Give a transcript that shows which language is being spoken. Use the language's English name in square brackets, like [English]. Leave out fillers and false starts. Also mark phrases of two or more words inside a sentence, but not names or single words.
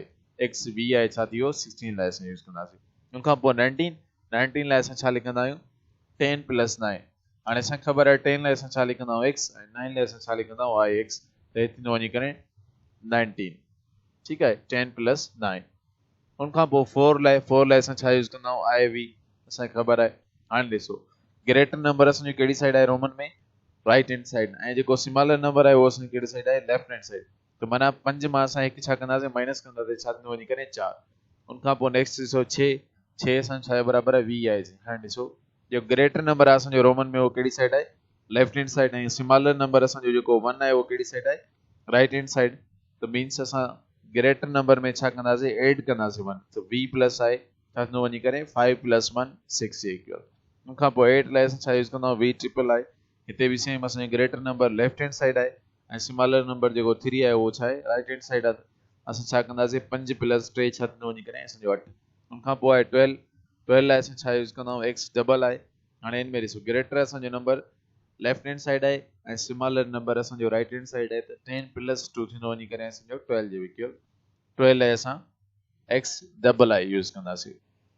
[Sindhi] i x v आहे छा थी वियो 16 लाइ असां यूज़ कंदासीं उनखां पोइ 19 19 लाइ असां छा लिखंदा आहियूं 10 + 9 हाणे असांखे ख़बर आहे 10 लाइ असां छा लिखंदा आहियूं x ऐं 9 लाइ असां छा लिखंदा आहियूं ix त हे थींदो वञी करे 19 ठीकु आहे 10 + 9 उनखां पोइ 4 लाइ असां छा यूज़ कंदा आहियूं i v असांखे ख़बर आहे हाणे ॾिसो [English] greater number [Sindhi] असांजो कहिड़ी साइड आहे रोमन में [English] right hand side [Sindhi] ऐं जेको [English] smaller number [Sindhi] आहे उहो असांजी कहिड़ी साइड आहे [English] left hand side [Sindhi] त माना 5 मां असां हिकु छा कंदासीं माइनस कंदासीं छा थींदो वञी करे 4 उनखां पोइ नेक्स्ट ॾिसो 6 असां छा आहे बराबरि आहे 20 आहे हाणे ॾिसो जो [English] greater number [Sindhi] आहे असांजो रोमन में उहो कहिड़ी साइड आहे [English] left hand side [Sindhi] ऐं [English] smaller number [Sindhi] असांजो जेको 1 आहे उहो कहिड़ी साइड आहे [English] right hand side [Sindhi] त मीन्स असां [English] greater number [Sindhi] में छा कंदासीं ऐड कंदासीं 1 त 20 आहे छा थींदो वञी करे 5 + 1 6 जे इक्वल उनखां पोइ 8 लाइ असां छा यूज़ कंदा आहियूं v ट्रिपल आहे हिते बि सेम असांजो [English] greater number left hand side [Sindhi] आहे ऐं [English] smaller number [Sindhi] जेको 3 आहे उहो छा आहे [English] right hand side [Sindhi] आहे असां छा कंदासीं 5 + 3 छा थींदो वञी करे असांजो 8 उनखां पोइ आहे 12 लाइ असां छा यूज़ कंदा आहियूं x डबल आहे हाणे हिन में ॾिसो ग्रेटर असांजो नंबर [English] left hand side [Sindhi] आहे ऐं [English] smaller number [Sindhi] असांजो [English] right hand side [Sindhi] आहे त 10 + 2 थींदो वञी करे असांजो 12 जे इक्वल 12 लाइ असां x [English] double I use [Sindhi] कंदासीं